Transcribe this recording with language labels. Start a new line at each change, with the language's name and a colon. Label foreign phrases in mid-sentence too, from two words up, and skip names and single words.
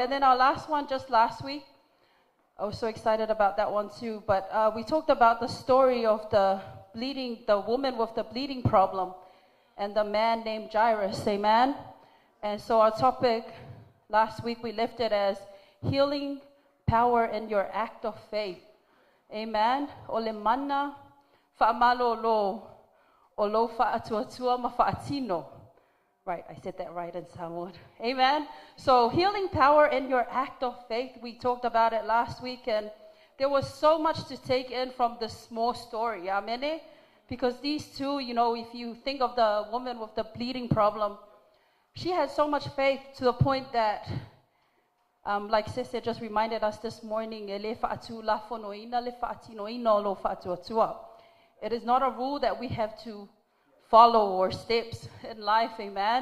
English: And then our last one, just last week, I was so excited about that one too. But we talked about the story of the woman with the bleeding problem and the man named Jairus, amen. And so our topic last week, we left it as healing power in your act of faith, amen.
Samoan: Ole mana fa'amalolo olo fa'atuatua mafa'atino.
English: Right, I said that right in Samoan. Amen. So healing power in your act of faith, we talked about it last week, and there was so much to take in from this small story. Amen. Because these two, if you think of the woman with the bleeding problem, she had so much faith to the point that, like Sister just reminded us this morning, it is not a rule that we have to follow or steps in life, amen.